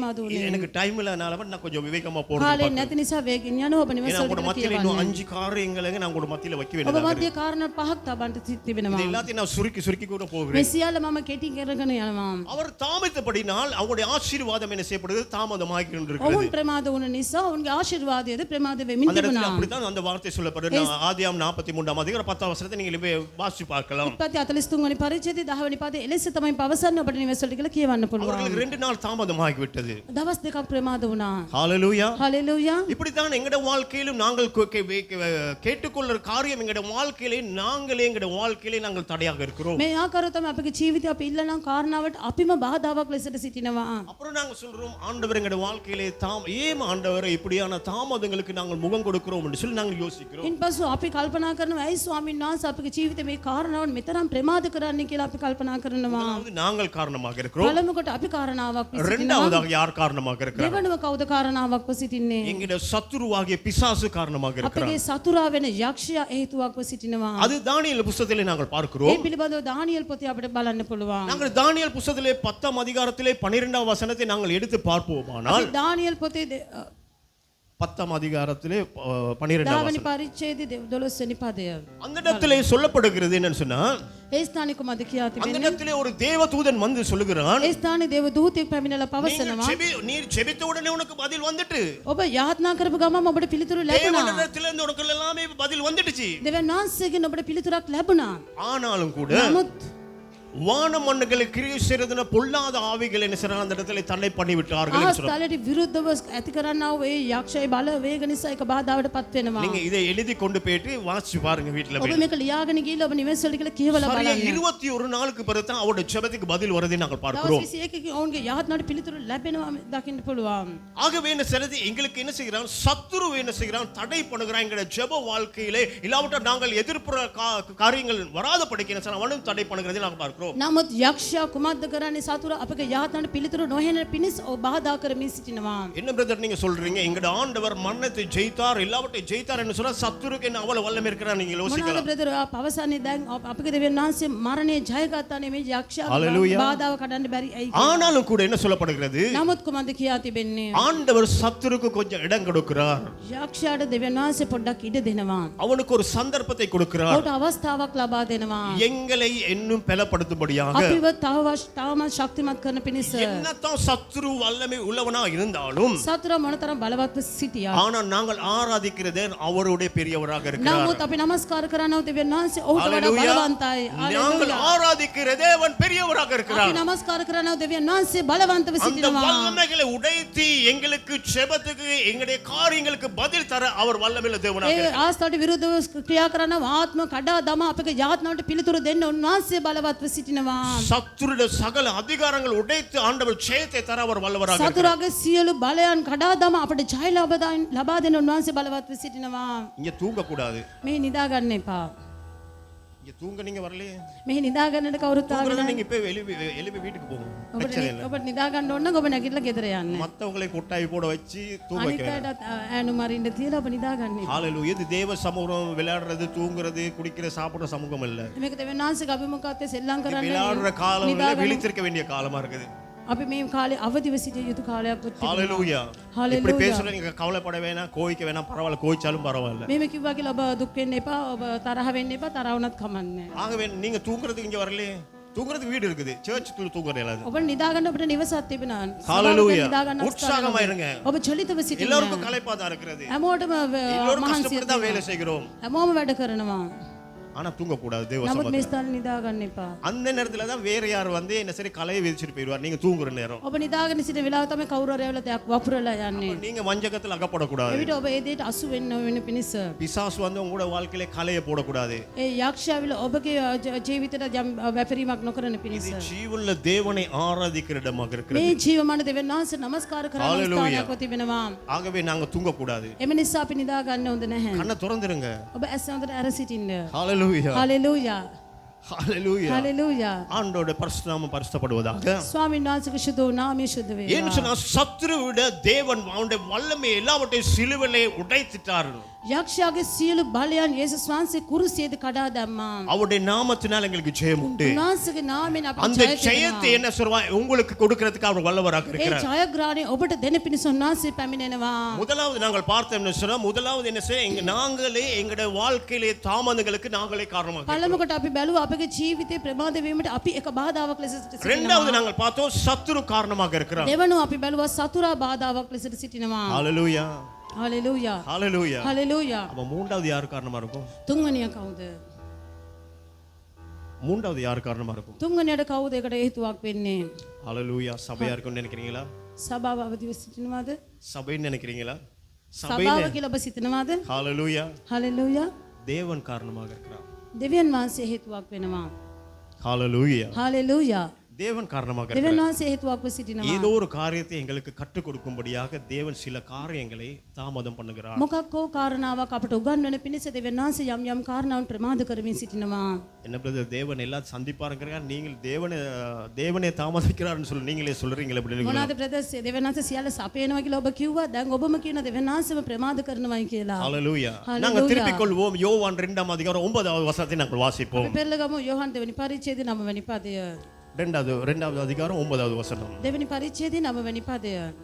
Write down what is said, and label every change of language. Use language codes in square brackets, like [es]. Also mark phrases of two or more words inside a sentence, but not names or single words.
[ta] எனக்கு டைம் இல்லனால நான் கொஞ்சம் விவேகமா [si] කාලේ [ta] போறேன். [si] නැති නිසා වේගෙන් වේගෙන් යනවා ඔබ නිවස [ta] ஏன்னா [si] වලට [ta] உங்களோட [si] කියලා [ta] மத்தியில [si] කියවන්නේ. [ta] இன்னும் 5 காரியங்களை நான் உங்களோட மத்தியில வைக்க [si] ඔබ [ta] வேண்டியதா [si] මධ්‍ය කාරණා පහක් තබන්න [ta] இது [si] තිබෙනවා. [ta] எல்லாத்தையும் நான் சுருக்கி கூட [si] මේ [ta] போகிறேன். [si] සියල්ල මම කෙටි කරගෙන යනවා. [ta] அவர் தாமதித்தபடினால் அவருடைய ஆசீர்வாதம் என்ன செய்யப்படுது தாமதமாகி கொண்டிருக்கிறது. [si] ඔවුන් ප්‍රමාද වුණ නිසා ඔවුන්ගේ ආශිර්වාදයද ප්‍රමාද වෙමින් [ta] அந்த இடத்துல [si] තිබුණා. [ta] அப்படித்தான் அந்த வார்த்தை சொல்லப்படுது. ஆதியாகமம் 43 அதிகாரம் 10 வசனத்தை நீங்க வாசிச்சு பார்க்கலாம். [si] ඉපත්ති 43 වෙනි පරිච්ඡේදයේ 10 වෙනි පදයේ එලෙස තමයි පවසන්නේ ඔබට නිවස වලට කියලා කියවන්න පුළුවන්. [ta] அவர்களுக்கு 2 நாள் தாமதமாகி விட்டது. [si] දවස් දෙකක් ප්‍රමාද වුණා. [ta] ஹalleluya. [si] හලෙලූයා. [ta] இப்படித்தான் எங்கட வாழ்க்கையிலும் நாங்கள் கேட்டுக்கொள்ளுற காரியம் எங்கட வாழ்க்கையிலே நாங்களே எங்கட வாழ்க்கையிலே நாங்கள் தடையாக இருக்கிறோம். [si] මේ ආකාරව තමයි අපගේ ජීවිතය අපි ඉල්ලන කාරණාවට අපිම බාධාවක් ලෙසට සිටිනවා. [ta] அப்புறம் நாங்க சொல்றோம் ஆண்டவர் எங்கட வாழ்க்கையிலே ஏன் ஆண்டவரே இப்படியான தாமதங்களுக்கு நாங்கள் முகம் கொடுக்கிறோம் என்று சொல்லி நாங்கள் யோசிக்கிறோம். [si] ඉන්පසු අපි කල්පනා කරනවා ඇයි ස්වාමීන් වහන්සේ අපගේ ජීවිතේ මේ කාරණාවන් මෙතරම් ප්‍රමාද කරන්නේ කියලා අපි කල්පනා කරනවා. [ta] முதலாவது நாங்கள் காரணமாக இருக்கிறோம். [si] පළමු කොට අපි කාරණාවක් සිටිනවා. [ta] இரண்டாவதாக யார் காரணமாக இருக்கிறார்? [si] දෙවනුව කවුද කාරණාවක්ව සිටින්නේ? [ta] எங்கட சத்துருவாகிய பிசாசு காரணமாக இருக்கிறார். [si] අපගේ සතුරා වෙන යක්ෂයා හේතුවක්ව සිටිනවා. [ta] அது தானியேல் புத்தகத்திலே நாங்கள் [si] ඒ [ta] பார்க்கிறோம். [si] පිළිබඳව දානියෙල් පොතේ අපිට බලන්න පුළුවන්. [ta] நாங்கள் தானியேல் புத்தகத்திலே 10 அதிகாரத்திலே 12 வசனத்தை நாங்கள் எடுத்து பார்ப்போமானால் [si] අපි දානියෙල් පොතේ [ta] 10 அதிகாரத்திலே 12 [si] 10 වෙනි [ta] வசனம் [si] පරිච්ඡේදයේ 12 වෙනි පදය. [ta] அந்த இடத்திலே சொல்லப்படுகிறது என்னன்னு சொன்னா [si] ඒ ස්ථානික මද කියා [ta] அந்த [si] තිබෙන්නේ [ta] இடத்திலே ஒரு தேவதூதன் வந்து சொல்லுகிறான் [si] ඒ ස්ථානයේ දේව දූතෙක් පැමිණලා පවසනවා [ta] நீர் ஜெபித்த உடனே உனக்கு பதில் வந்துட்டு [si] ඔබ යාත්නා කරපු ගමන් ඔබට පිළිතුරු ලැබුණා. [ta] தேவனிடத்திலிருந்து உனக்கு எல்லாமே பதில் வந்துடுச்சு. [si] දෙවියන් වහන්සේගෙන් ඔබට පිළිතුරක් ලැබුණා. [ta] ஆனாலும் கூட [si] නමුත් [ta] வான மண்ணுகளை கிரியை செய்தன பொல்லாத ஆவிகள் என்ன செய்றாங்க அந்த இடத்துல தடை பண்ணி விட்டார்கள் என்று சொல்றாங்க. [si] ආස්තලයට විරුද්ධව ඇති කරන්නා වූ ඒ යක්ෂය බල වේග නිසා එක බාධාවට පත් වෙනවා. [ta] நீங்க இதை எழுதி கொண்டு போயிட்டு வாசிச்சு பாருங்க வீட்ல [si] ඔබ [ta] போய். [si] මේක ලියාගෙන ගිහලා ඔබ නිවෙස් වලට කියලා කියවලා [ta] சரியா [si] බලන්න. [ta] 21 நாளுக்கு பிறகு தான் அவருடைய ஜெபத்துக்கு பதில் வரதை நாங்கள் பார்க்கிறோம். [si] දවස් 21 ඔවුන්ගේ යාත්නාවට පිළිතුරු ලැබෙනවා දකින්න පුළුවන්. [ta] ஆகவே என்ன செய்றது எங்களுக்கு என்ன செய்கிறான் சத்துரு என்ன செய்கிறான் தடை பண்ணுகிறான் எங்களுடைய ஜெப வாழ்க்கையிலே இல்லாவிட்டால் நாங்கள் எதிர்ப்புற காரியங்கள் வராத படிக்க என்ன செய்றான் அவனும் தடை பண்ணுகிறதை நாங்கள் பார்க்கிறோம். [si] නමුත් යක්ෂයා කුමක්ද කරන්නේ සතුරා අපගේ යාත්නාවට පිළිතුරු නොහෙන පිණිස ඔබ බාධා කරමින් සිටිනවා. [ta] என்ன பிரதர் நீங்க சொல்றீங்க எங்கட ஆண்டவர் மரணத்தை ஜெயித்தார் எல்லாவற்றையும் ஜெயித்தார் என்று சொன்னா சத்துருக்கு என்ன அவ்வளவு வல்லமை இருக்கிறார் நீங்க [si] මොනවාද [ta] யோசிக்கலாம். [si] බ්‍රදර් පවසන්නේ දැන් අපගේ දෙවියන් වහන්සේ මරණය ජයගත්තා නෙමෙයි යක්ෂයාගේ Hallelujah. බාධාව කඩන්න බැරි ඇයි? [ta] ஆனாலும் கூட என்ன சொல்லப்படுகிறது [si] නමුත් කුමක්ද කියා තිබෙන්නේ? [ta] ஆண்டவர் சத்துருக்கு கொஞ்சம் இடம் கொடுக்கிறார். [si] යක්ෂයාට දෙවියන් වහන්සේ පොඩ්ඩක් ඉඩ දෙනවා. [ta] அவனுக்கு ஒரு சந்தர்ப்பத்தை கொடுக்கிறார். [si] ඔහුට අවස්ථාවක් ලබා දෙනවා. [ta] எங்களை இன்னும் பலப்படுத்தும்படியாக [si] අපිව තවමත් ශක්තිමත් කරන පිණිස. [ta] என்னதான் சத்துரு வல்லமை உள்ளவனா இருந்தாலும் [si] සතුරා මොනතරම් බලවත්ව සිටියා. [ta] ஆனா நாங்கள் ஆராதிக்கிறதே அவருடைய பெரியவராக இருக்கிறார். [si] නමුත් අපි නමස්කාර කරනව දෙවියන් වහන්සේ ඔහුට වඩා Hallelujah. බලවන්තයි. [ta] நாங்கள் ஆராதிக்கிற தேவன் பெரியவராக [si] අපි [ta] இருக்கிறார். [si] නමස්කාර කරනව දෙවියන් වහන්සේ බලවන්තව [ta] அந்த [si] සිටිනවා. [ta] வல்லமைகளை உடைத்து எங்களுக்கு ஜெபத்துக்கு எங்களுடைய காரியங்களுக்கு பதில் தர அவர் வல்லமையுள்ள தேவனாக [si] ඒ [ta] இருக்கிறார். [si] ආස්තවට විරුද්ධව ක්‍රියා කරන ආත්ම කඩා දමා අපගේ යාත්නාවට පිළිතුරු දෙන්න උන්වහන්සේ බලවත්ව සිටිනවා. [ta] சத்துருடைய சகல அதிகாரங்கள் உடைத்து ஆண்டவர் ஜெயத்தை தர அவர் வல்லவராக இருக்கிறார். [si] සතුරාගේ සියලු බලයන් කඩා දමා අපට ජය ලබා දෙන්න උන්වහන්සේ බලවත්ව සිටිනවා. [ta] இங்க தூங்க கூடாது. [si] මේ නිදා ගන්න එපා. [ta] இங்க தூங்க நீங்க வரலையே. [si] මේ නිදා ගන්නට කවුරුත් ආගෙන [ta] தூங்குறது நீங்க இப்ப எழுப்பி வீட்டுக்கு போங்க. பிரச்சனை இல்ல. [si] ඔබට නිදා ගන්න ඕන නම් ඔබ නැගිටලා ගෙදර යන්න. [ta] மத்தவங்களை கொட்டாய் போட வச்சு தூங்க [si] අනිත් [ta] வைக்க [si] අයට ඈනු මරින්න තියලා ඔබ නිදා ගන්න. [ta] ஹalleluya. இது தேவ சமூகம் விளையாடுறது தூங்குறது குடிக்கிற சாப்பிடுற சமூகம் இல்ல. [si] මේක දෙවියන් වහන්සේගේ අභිමුඛත්වයේ සෙල්ලම් කරන්න [ta] விளையாடுற காலம் இல்ல விழித்திருக்க வேண்டிய காலமா இருக்குது. [si] අපි මේ කාලේ අවදිව සිටිය යුතු කාලයක් වුත් තිබෙනවා. [ta] ஹalleluya. Hallelujah. இப்படி பேசுற நீங்க கவலைப்பட வேணாம் கோவிக்க வேணாம் பரவாயில்ல கோவிச்சாலும் பரவாயில்ல. [si] මේම කිව්වා කියලා ඔබ දුක් වෙන්න එපා. ඔබ තරහ වෙන්න එපා. තරහ වුණත් කමන්නේ. [ta] ஆகவே நீங்க தூங்குறதுக்கு இங்க வரலையே. தூங்குறதுக்கு வீடு இருக்குது. சர்ச்சுக்குள்ள தூங்குறது இல்ல. [si] ඔබ නිදා ගන්න ඔබට නිවසක් තිබෙනවා. [ta] ஹalleluya. [si] නිදා ගන්න [ta] உற்சாகமா இருங்க. [si] ඔබ චලිතව සිටින්න. [ta] எல்லாருக்கும் களைப்பா தான் இருக்கிறது. [si] හැමෝටම [ta] எல்லாரும் [si] මහන්සිය [ta] கஷ்டப்பட்டு தான் வேலை செய்கிறோம். [si] හැමෝම වැඩ කරනවා. [ta] ஆனா தூங்க கூடாது தேவ [si] නමුත් මේ [ta] சமூகத்துல. [si] ස්ථාන නිදා ගන්න එපා. [ta] அந்த நேரத்துல தான் வேற யார் வந்து என்ன சரி கலையை விதிச்சிட்டு போயிடுவார் நீங்க தூங்குற நேரம். [si] ඔබ නිදාගෙන සිටින වෙලාව තමයි කවුරු හරි ඇවිල්ලා දෙයක් වපුරලා යන්නේ. [ta] நீங்க வஞ்சகத்துல அகப்படக்கூடாது. [si] එවිට ඔබ ඒ දෙයට අසු වෙන්න වෙන පිණිස [ta] பிசாசு வந்து உங்களோட வாழ்க்கையில கலையை போடக்கூடாது. [si] ඒ යක්ෂයා ඇවිල්ලා ඔබගේ ජීවිතයට යම් වැපරීමක් නොකරන පිණිස [ta] இது ஜீவனுள்ள தேவனை ஆராதிக்கிற இடமாக இருக்கிறது. [si] මේ ජීවමාන දෙවියන් වහන්සේ නමස්කාර කරන Hallelujah. ස්ථානයක් තිබෙනවා. [ta] ஆகவே நாங்க தூங்க கூடாது. [si] එම නිසා අපි නිදා ගන්න හොඳ නැහැ. [ta] கண்ணை திறந்துருங்க. [si] ඔබ ඇස් හොඳට අර සිටින්න. [ta] ஹalleluya. [si] හalleluya. [ta] ஹalleluya [si] හලෙලූයා. [ta] ஆண்டவருடைய பரிசுத்த நாமம் பரிசுத்தப்படுவதாக. [si] ස්වාමීන් වහන්සේගේ ශුද්ධ වූ නාමය ශුද්ධ [ta] ஏன்னு [si] වේවා. [ta] சொன்னா சத்துருவிட தேவன் அவனுடைய வல்லமை எல்லாவற்றையும் சிலுவையிலே உடைத்திட்டார். [si] යක්ෂයාගේ සියලු බලයන් යේසුස් වහන්සේ කුරුසියේදී කඩා දැම්මා. [ta] அவருடைய நாமத்தினால் எங்களுக்கு ஜெயம் உண்டு. [si] උන්වහන්සේගේ නාමයෙන් අපිට [ta] அந்த [si] ජය [ta] ஜெயத்தை [si] තියෙනවා. [ta] என்ன சொல்வான் உங்களுக்கு கொடுக்கிறதுக்கு அவர் வல்லவராக [si] ඒ [ta] இருக்கிறார். [si] ජයග්‍රහණය ඔබට දෙන පිණිස උන්වහන්සේ පැමිණෙනවා. [ta] முதலாவது நாங்கள் பார்த்தோம்னு சொன்னா முதலாவது என்ன செய்ய நாங்களே எங்களுடைய வாழ்க்கையிலே தாமதங்களுக்கு நாங்களே காரணமாக இருக்கிறோம். [si] පළමුවට අපි බැලුවා අපගේ ජීවිතේ ප්‍රමාද වීමට අපි එක බාධාවක් ලෙස [ta] இரண்டாவது [si] සිටිනවා. [ta] நாங்கள் பார்த்தோம் சத்துரு காரணமாக இருக்கிறார். [si] දෙවනුව අපි බැලුවා සතුරා බාධාවක් ලෙසට සිටිනවා. [ta] ஹalleluya [si] හලෙලූයා. [ta] ஹalleluya. [si] හලෙලූයා. [ta] அப்ப மூன்றாவது யார் காரணமா இருக்கும்? [si] තුන්වෙනිය කවුද? [ta] மூன்றாவது யார் காரணமா இருக்கும்? [si] තුන්වෙනියට කවුද ඒකට හේතුවක් වෙන්නේ? [ta] ஹalleluya சபையா இருக்கும்னு நினைக்கிறீங்களா? [si] සභාව අවදිව සිටිනවද? [ta] சபைன்னு நினைக்கிறீங்களா? [si] සභාව කියලා ඔබ සිතනවද? [ta] ஹalleluya [si] හලෙලූයා. [ta] தேவன் காரணமாக இருக்கிறார். [si] දෙවියන් වහන්සේ හේතුවක් වෙනවා. [ta] ஹalleluya [si] හලෙලූයා. [ta] தேவன் காரணமாக [si] දෙවියන් [ta] இருக்கிறார். [si] වහන්සේ හේතුවක්ව සිටිනවා. [ta] ஏதோ ஒரு காரியத்தை எங்களுக்கு கற்றுக் கொடுக்கும்படியாக தேவன் சில காரியங்களை தாமதம் பண்ணுகிறார். [si] මොකක් හෝ කාරණාවක් අපට උගන්වන පිණිස දෙවියන් වහන්සේ යම් යම් කාරණාවන් ප්‍රමාද කරමින් සිටිනවා. [ta] என்ன பிரதர் தேவன் எல்லாம் சந்திப்பாருங்கிறா நீங்கள் தேவனே தாமதிக்கிறார்னு சொல்லி நீங்களே சொல்றீங்களே அப்படின்னு. [si] මොනවාද ප්‍රදේශ දෙවියන් වහන්සේ සියල්ල සපයනවා කියලා ඔබ කිව්වා. දැන් ඔබම කියන දෙවියන් වහන්සේම ප්‍රමාද කරනවායි කියලා. [ta] ஹalleluya Hallelujah. நாங்கள் திருப்பிக் கொள்வோம். யோவான் 2ஆம் அதிகாரம் 9வது வசனத்தை நாங்கள் வாசிப்போம். [si] අපි පෙරලගමු යෝහන් දෙවෙනි පරිච්ඡේදයේ 9 වෙනි පදය. [ta] இரண்டாவது அதிகாரம் 9வது வசனம். [si] දෙවෙනි පරිච්ඡේදයේ 9 වෙනි පදය.